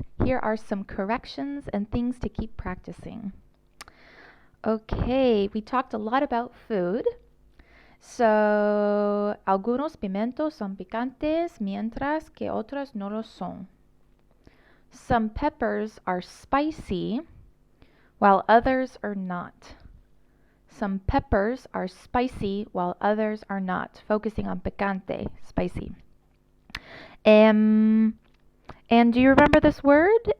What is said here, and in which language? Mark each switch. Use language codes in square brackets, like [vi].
[en] Here are some corrections and things to keep practicing. Okay, we talked a lot about food. [es] So, algunos pimientos son picantes, mientras que otros no lo son. [en] Some peppers are spicy, while others are not. Some peppers are spicy, while others are not. Focusing on picante, spicy. And do you remember this word?